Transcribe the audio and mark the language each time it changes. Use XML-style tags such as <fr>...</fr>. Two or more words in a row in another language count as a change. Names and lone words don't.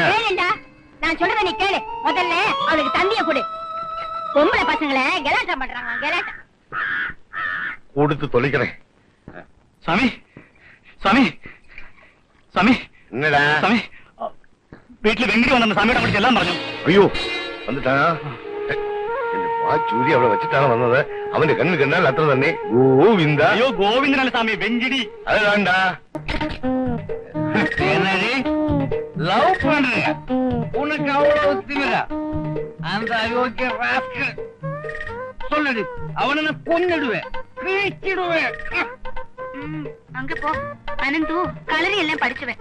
<ta>வேணும்டா, நான் சொல்றத நீ கேளு. முதல்ல அவளுக்கு தந்திய கொடு. பொம்பளை பசங்களை கலாட்டா பண்றாங்க, கலாட்டா. கொடுத்து தொலைக்கிறேன். சாமி சாமி சாமி, என்னடா சாமி? வீட்டுல வெங்கடி வந்த சாமியோட படிச்சு எல்லாம் പറഞ്ഞു. ஐயோ, வந்துட்டான்.</ta> <ml>ചൂരി അവിടെ വെച്ചിട്ടാണ് വന്നത്. അവന്റെ കണ്ണ് കണ്ടാൽ അത്ര തന്നെ ഗോവിന്ദ. അയ്യോ, ഗോവിന്ദനല്ല സ്വാമി, വെങ്കിടി. അത് വേണ്ട.</ml> <ta>லவ் பண்ற உனக்கு அவ்வளவு திமிரா? அந்த அயோக்கிய ராஸ்கல் சொல்லு, அவனை நான் கொன்னிடுவேன், கிழிச்சிடுவேன். அங்க போ அனந்து, கலரி எல்லாம் படிச்சுவேன்.</ta>